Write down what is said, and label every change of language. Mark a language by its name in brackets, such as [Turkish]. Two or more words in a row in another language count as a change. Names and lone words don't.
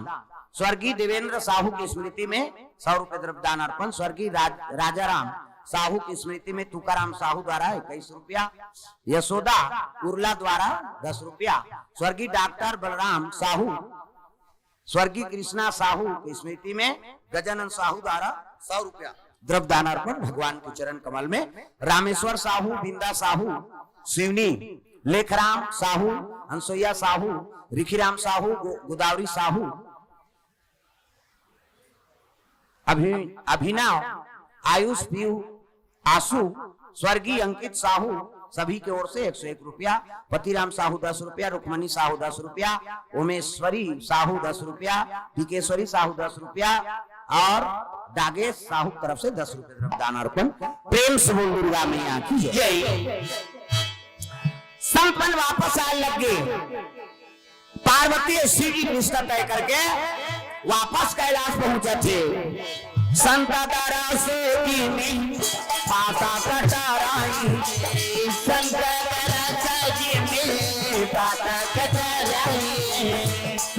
[Hindi] स्वर्गीय देवेंद्र साहू की स्मृति में 100 रुपए द्रव्यदान अर्पण। स्वर्गीय राजाराम साहू की स्मृति में तुकाराम साहू द्वारा 21 रुपया, यशोदा उर्ला द्वारा 10 रुपया, स्वर्गीय डॉक्टर बलराम साहू, स्वर्गीय कृष्णा साहू की स्मृति में गजानन साहू द्वारा 100 रुपया द्रव्यदान अर्पण भगवान के चरण कमल में। रामेश्वर साहू, बिंदा साहू, शिवनी, लेखराम साहू, हंसोया साहू, रिखीराम साहू, गोदावरी साहू, अभिनव, आयुष, पीयू, आशु, स्वर्गीय अंकित साहू सभी की ओर से 101 रुपया, पतिराम साहू 10 रुपया, रुक्मणी साहू 10 रुपया, उमेश्वरी साहू 10 रुपया, टिकेश्वरी साहू 10 रुपया और दागेश साहू तरफ से 10 रुपए द्रव्यदान अर्पण। प्रेम से बोल दुर्गा मैया की जय। संपन्न वापस आने लगे। पार्वती शिव की रिश्ता तय करके वापस कैलाश पहुंचे थे। संता दारा से पाता कटाराई, संता दारा से पाता कटाराई।